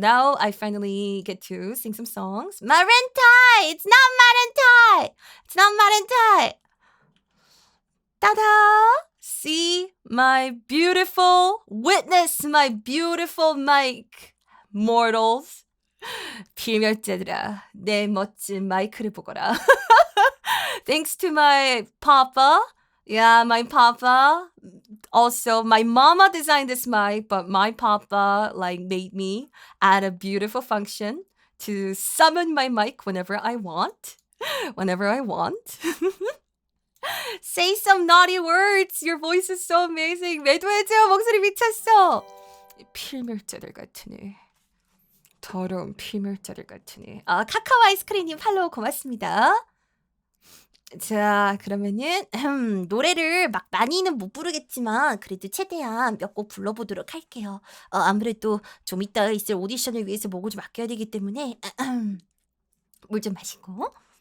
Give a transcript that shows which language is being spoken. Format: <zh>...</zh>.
<en>Now I finally get to sing some songs. Marentai! It's not Marentai! It's not Marentai! 따다! see my beautiful, witness my beautiful mic, mortals.</en> <ko>필멸자들아, 내 멋진 마이크를 보거라.</ko> <en>Thanks to my papa. Yeah, my papa. Also, my mama designed this mic, but my papa made me add a beautiful function to summon my mic whenever I want. Whenever I want. Say some naughty words. Your voice is so amazing.</en> <ko>매도해줘. 목소리 미쳤어. 필멸자들 같으니. 더러운 필멸자들 같으니. 카카오 아이스크림님 팔로우 고맙습니다. 자, 그러면은 노래를 막 많이는 못 부르겠지만 그래도 최대한 몇 곡 불러보도록 할게요. 아무래도 좀 이따 있을 오디션을 위해서 목을 좀 아껴야 되기 때문에 물 좀 마시고.</ko>